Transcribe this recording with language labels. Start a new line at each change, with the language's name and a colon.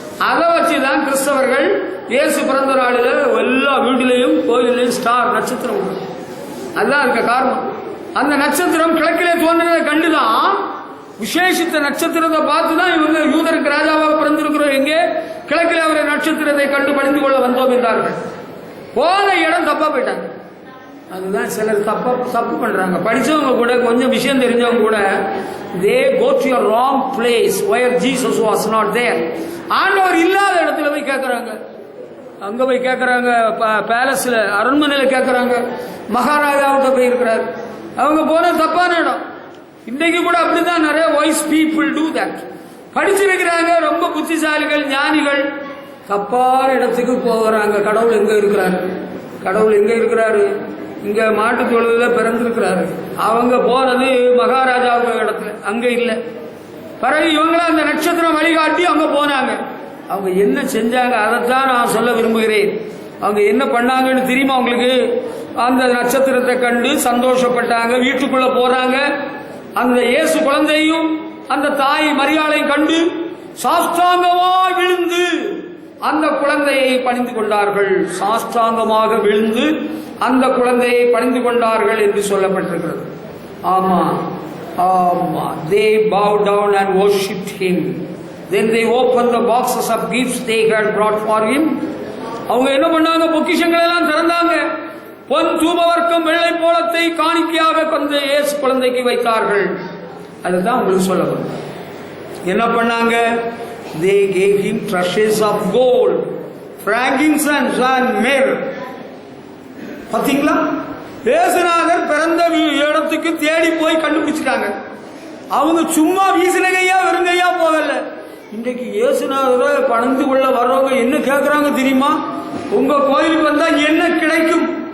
Tamil: அதை வச்சுதான் கிறிஸ்தவர்கள் இயேசு பிறந்த நாளில் எல்லா வீட்டிலையும் கோயிலையும் ஸ்டார் நட்சத்திரம் உண்டு. அதுதான் இருக்க காரணம். அந்த நட்சத்திரம் கிழக்கிலே தோன்றினதை கண்டுதான், விசேஷித்த நட்சத்திரத்தை பார்த்துதான் இவங்க யூதருக்கு ராஜாவாக பிறந்திருக்கிறோம், எங்கே கிழக்கிலே அவரை நட்சத்திரத்தை கண்டு பணிந்து கொள்ள வந்தோம் என்றார்கள். போன இடம் தப்பா போயிட்டாங்க. அதுதான் சிலர் தப்பு பண்றாங்க. படிச்சவங்க கூட, கொஞ்சம் விஷயம் தெரிஞ்சவங்க கூட,
English: they go to a wrong place where Jesus was not there.
Tamil: ஆண்டவர் இல்லாத இடத்துல போய் கேட்கறாங்க. அங்க போய் கேட்கறாங்க, பேலஸ்ல அரண்மனையில கேட்கறாங்க. மகாராஜாவுக்கு போய் இருக்கிறார். அவங்க போன தப்பான இடம். இன்றைக்கு கூட அப்படிதான் நிறைய
English: Wise people do that.
Tamil: படிச்சிருக்கிறாங்க, ரொம்ப புத்திசாலிகள், ஞானிகள், தப்பான இடத்துக்கு போகிறாங்க. கடவுள் எங்க இருக்கிறாரு? கடவுள் எங்க இருக்கிறாரு? இங்க மாட்டு தொழுதுல பிறந்திருக்கிறாரு. அவங்க போறது மகாராஜாவுக்கு இடத்துல, அங்க இல்ல. பிறகு இவங்கள அந்த நட்சத்திரம் வழிகாட்டி அவங்க போனாங்க. அவங்க என்ன செஞ்சாங்க அதைத்தான் நான் சொல்ல விரும்புகிறேன். அவங்க என்ன பண்ணாங்கன்னு தெரியுமா உங்களுக்கு? அந்த நட்சத்திரத்தை கண்டு சந்தோஷப்பட்டாங்க. வீட்டுக்குள்ள போறாங்க. அந்த இயேசு குழந்தையும் அந்த தாய் மரியாளையும் கண்டு சாஷ்டாங்கமாய் விழுந்து அந்த குழந்தையை பணிந்து கொண்டார்கள். சாஷ்டாங்கமாக விழுந்து அந்த குழந்தையை பணிந்து கொண்டார்கள் என்று சொல்லப்பட்டிருக்கிறது. ஆமா ஆமா,
English: they bowed down and worshipped him. Then they opened the boxes of gifts they had brought for him.
Tamil: அவங்க என்ன பண்ணாங்க? பொக்கிஷங்களை எல்லாம் திறந்தாங்க. பொன் தூபவர்க்கம் வெள்ளை போலத்தை காணிக்கையாக கொண்டு இயேசு குழந்தைக்கு வைத்தார்கள். அதுதான் உங்களுக்கு சொல்ல வந்தேன். என்ன பண்ணாங்க?
English: They gave him treasures of gold, frankincense and myrrh.
Tamil: பாத்தீங்களா? இயேசுநாதர் பிறந்த இடத்துக்கு தேடி போய் கண்டுபிடிச்சிட்டாங்க. அவங்க சும்மா வீசினகையா வெறுங்கையா போகல. இன்றைக்கு இயேசுநாதரை பணிந்து கொள்ள வர்றவங்க என்ன கேட்கறாங்க தெரியுமா? உங்க கோயிலுக்கு வந்தா என்ன கிடைக்கும்?